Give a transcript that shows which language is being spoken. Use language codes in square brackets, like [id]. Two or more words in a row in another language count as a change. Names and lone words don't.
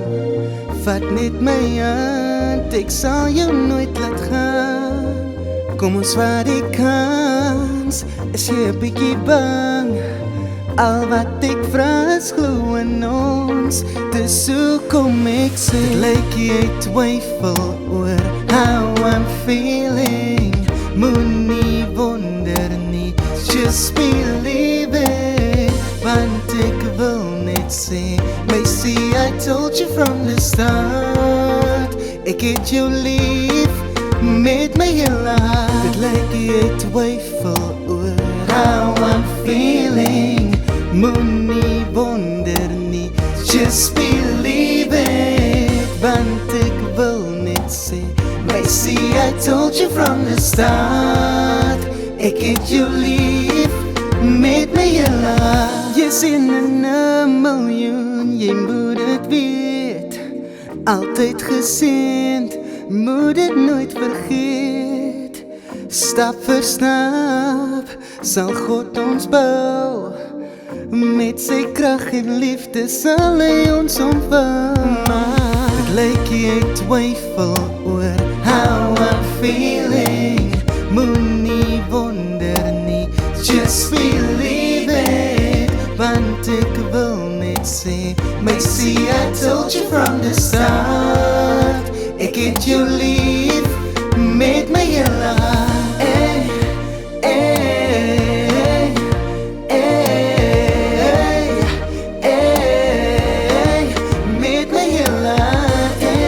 [af] Vat net my hand, ek sal jou nooit laat gaan. Kom ons vat die kans, is jy 'n bietjie bang? Al wat ek vra is glo in ons, dis hoekom ek sê lyk jy twyfel oor [en] how I'm feeling. [af] Moenie wonder nie, [en] just believe it. [af] Want ek wil net sê, [en] Macy, I told you from the start, [af] ek het jou lief met my hele hart. Dit lyk jy twyfel oor [en] how I'm feeling. [af] Moenie wonder nie, [en] just believe it. [af] Want ek wil net sê, [en] Macy, I told you from the start, [af] ek het jou lief met my hele hart. Jy's in 'n miljoen, jy moet dit weet. Altyd geseend, moet dit nooit vergeet. Stap vir stap sal God ons bou. Met sy krag en liefde sal hy ons omvou. Maar dit lyk jy twyfel oor [en] how I'm feeling. [af] Moenie wonder nie, [en] just believe it. [af] Want ek wil net sê, [en] Macy, I told you from the start, [af] ek het jou lief met my hele hart. Met my hele hart.